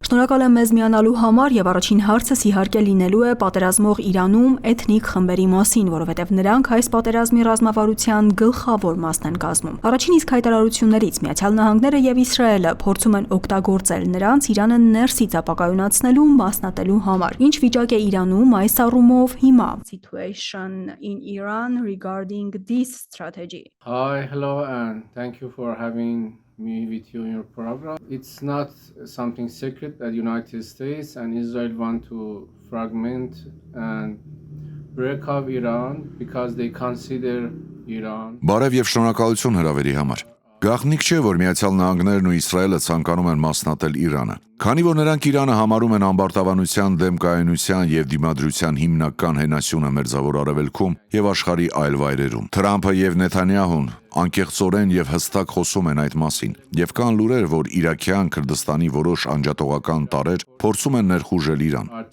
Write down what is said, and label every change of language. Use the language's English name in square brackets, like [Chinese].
[Armenian] Շնորհակալ եմ մեզ միանալու համար եւ առաջին հարցս իհարկե լինելու է պատերազմող Իրանում էթնիկ խմբերի մասին, որովհետեւ նրանք այս պատերազմի ռազմավարության գլխավոր մասն են կազմում։ Առաջին իսկ հայտարարություններից Միացյալ Նահանգները եւ Իսրայելը փորձում են օգտագործել նրանց Իրանը ներսից ապակայունացնելու, մասնատելու համար։ Ինչ վիճակ է Իրանում այս առումով հիմա? [English] Situation in Iran regarding this strategy. Hi, hello, and thank you for having me with you in your program. It's not something secret that United States and Israel want to fragment and break up Iran because they consider Iran. [Armenian] Բարև եւ շնորհակալություն հրավերի համար։ Գաղտնիք չէ, որ Միացյալ Նահանգներն ու Իսրայելը ցանկանում են մասնատել Իրանը։ Քանի որ նրանք Իրանը համարում են ամբարտավանության, դեմ կայունության եւ դիմադրության հիմնական հենասյունը Մերձավոր Արևելքում եւ աշխարհի այլ վայրերում։ Թրամփը եւ Նեթանյահուն անկեղծորեն եւ հստակ խոսում են այդ մասին, եւ կան լուրեր, որ իրաքյան Քրդստանի որոշ անջատողական տարրեր փորձում են ներխուժել Իրան։